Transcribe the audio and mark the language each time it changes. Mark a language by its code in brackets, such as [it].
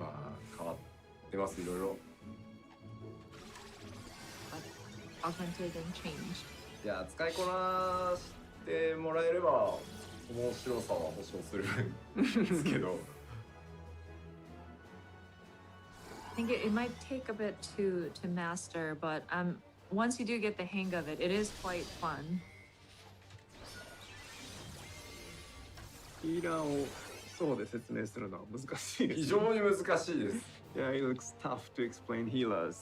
[ja] まあ変わってますいろいろ。 [en] Augmented and changed. [ja] いや使いこなしてもらえれば面白さは保証するんですけど。 [en] I think it might take a bit to master, but once you do get the hang of it, it is quite fun. [ja] ヒーラーをそうで説明するのは難しいです。非常に難しいです。 [en] Yeah, it looks tough to explain healers.